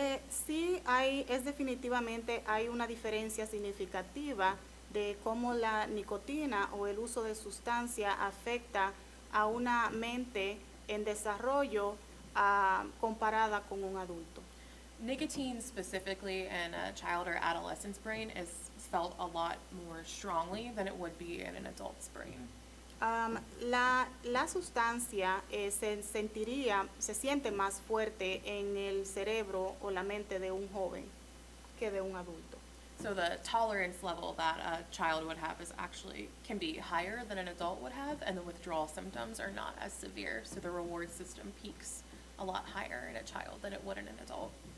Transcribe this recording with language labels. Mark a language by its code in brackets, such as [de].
[es] Sí, definitivamente hay una diferencia significativa de cómo la nicotina o el uso de sustancia afecta a una mente en desarrollo comparada con un adulto. [en] Nicotine specifically in a child or adolescent's brain is felt a lot more strongly than it would be in an adult's brain. [es] La sustancia se siente más fuerte en el cerebro o la mente de un joven que de un adulto. [en] So the tolerance level that a child would have can be higher than an adult would have, and the withdrawal symptoms are not as severe. So the reward system peaks a lot higher in a child than it would in an adult.